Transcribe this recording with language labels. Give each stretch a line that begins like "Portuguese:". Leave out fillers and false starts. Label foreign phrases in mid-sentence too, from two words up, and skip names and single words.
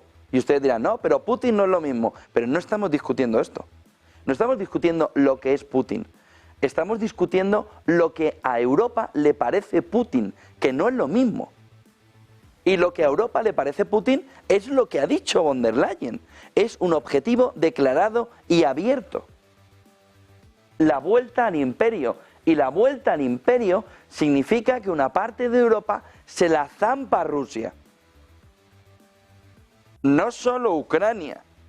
Spanish: Y ustedes dirán, no, pero Putin no es lo mismo. Pero no estamos discutiendo esto. No estamos discutiendo lo que es Putin. Estamos discutiendo lo que a Europa le parece Putin, que no es lo mismo. Y lo que a Europa le parece Putin es lo que ha dicho von der Leyen. Es un objetivo declarado y abierto. La vuelta al imperio. Y la vuelta al imperio significa que una parte de Europa se la zampa a Rusia. No solo Ucrania.